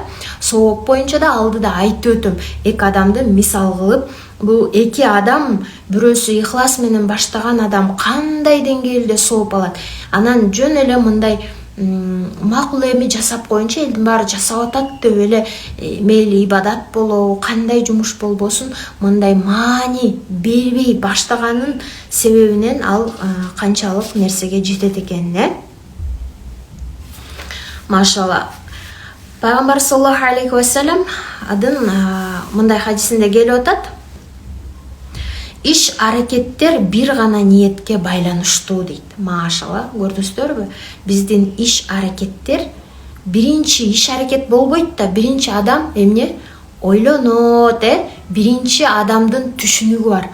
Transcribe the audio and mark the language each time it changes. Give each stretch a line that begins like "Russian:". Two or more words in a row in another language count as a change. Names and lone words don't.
Kyrgyz: Сооп боюнча да алдыда айтып өтөм, эки адамды мисал кылып, бул эки адам, бирөөсү ыхлас менен баштаган адам кандай деңгээлде сооп алат, анан жөн эле мындай макул эми жасап коеюнчу, элдин баары жасап атат деп эле мейли ибадат болобу, кандай жумуш болбосун, мындай маани бербей баштаганын себебинен ал канчалык нерсеге жетет экенин. Машалла. Пайгамбар
Arabic: صلى الله عليه وسلم
Kyrgyz: адын мындай хадисинде келип атат: иш аракеттер бир гана ниетке байланыштуу дейт. Машалла, көрдүңүздөрбү? Биздин иш аракеттер биринчи иш аракет болбойт да, биринчи адам эмне ойлонот, биринчи адамдын түшүнүгү бар.